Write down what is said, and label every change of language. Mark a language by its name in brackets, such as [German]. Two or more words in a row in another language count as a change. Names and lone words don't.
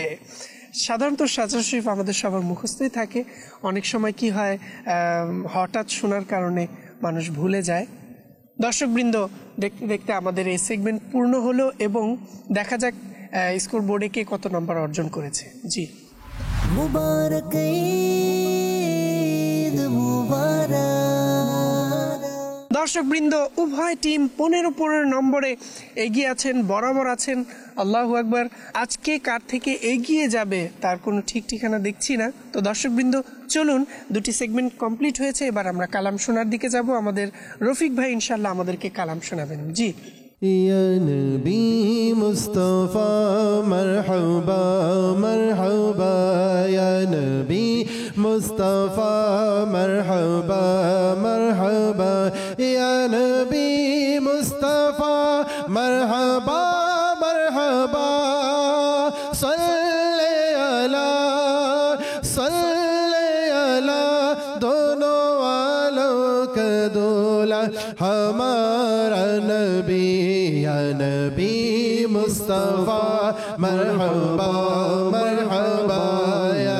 [Bangla] সাধারণত সাজা শরীফ আমাদের সবার মুখস্থই থাকে। অনেক সময় কি হয়, হঠাৎ শোনার কারণে মানুষ ভুলে যায়। দর্শকবৃন্দ, দেখতে দেখতে আমাদের এই সেগমেন্ট পূর্ণ হলো এবং দেখা যাক স্কোর বোর্ডে কে কত নম্বর অর্জন করেছে। জি, [Urdu] مبارک عید مبارک. [Bangla] দর্শকবৃন্দ, উভয় টিম 15 নম্বরে এগিয়ে আছেন, বরাবর আছেন। [Arabic] الله أكبر. [Bangla] আজকে কার থেকে এগিয়ে যাবে তার কোনো ঠিক ঠিকানা দেখছি না। তো দর্শকবৃন্দ, চলুন, দুটি সেগমেন্ট কমপ্লিট হয়েছে, এবার আমরা কালাম শোনার দিকে যাব। আমাদের রফিক ভাই ইনশাল্লাহ আমাদেরকে কালাম শোনাবেন। জি, [Urdu] یا نبی مصطفیٰ مرحبا مرحبا، یا نبی مصطفیٰ مرحبا مرحبا، یا نبی مصطفیٰ مرحبا مرحبا، صلی علی صلی علی، دونوں والوں کا دولا ہمارا نبی، یا نبی مصطفیٰ مرحبا مرحبا، یا